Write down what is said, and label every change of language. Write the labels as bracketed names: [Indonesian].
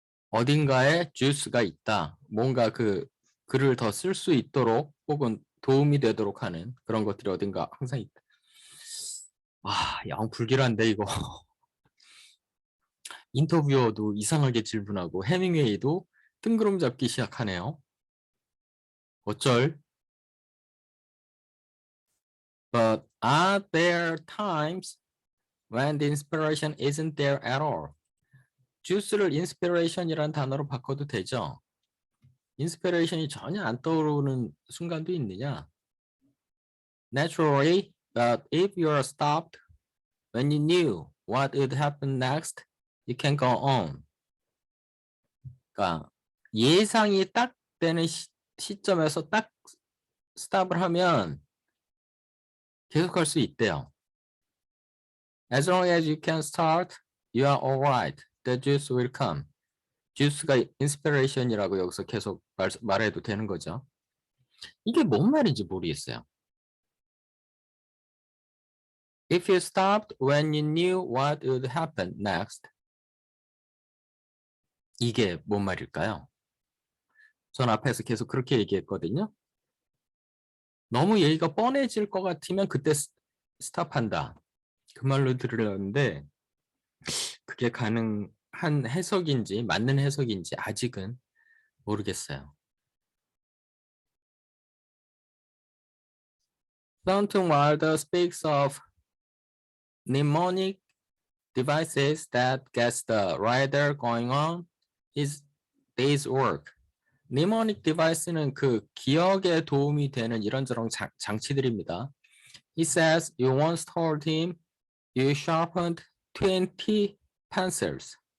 [Korean] 어딘가에 주스가 있다. 뭔가 그 글을 더 쓸 수 있도록 혹은 도움이 되도록 하는 그런 것들이 어딘가 항상 있다. 영 불길한데 이거. 인터뷰어도 이상하게 질문하고 해밍웨이도 뜬구름 잡기 시작하네요. 어쩔? [English] But are there times when the inspiration isn't there at all? [Korean] 주스를 inspiration이라는 단어로 바꿔도 되죠. inspiration이 전혀 안 떠오르는 순간도 있느냐? [English] Naturally, but if you are stopped when you knew what would happen next, you can go on. [Korean] 그러니까 예상이 딱 되는 시점에서 딱 스탑을 하면 계속할 수 있대요. [English] As long as you can start, you are all right. The juice will come. [Korean] juice가 inspiration이라고 여기서 계속 말해도 되는 거죠. 이게 뭔 말인지 모르겠어요. [English] If you stopped when you knew what would happen next. [Korean] 이게 뭔 말일까요? 전 앞에서 계속 그렇게 얘기했거든요. 너무 얘기가 뻔해질 것 같으면 그때 스탑한다. 그 말로 들으려는데 그게 가능한 해석인지 맞는 해석인지 아직은 모르겠어요. [English] Thornton Wilder speaks of mnemonic devices that gets the rider going on his day's work. [Korean] mnemonic device는 그 기억에 도움이 되는 이런저런 장치들입니다. [English] He says you once told him you sharpened 20 pencils.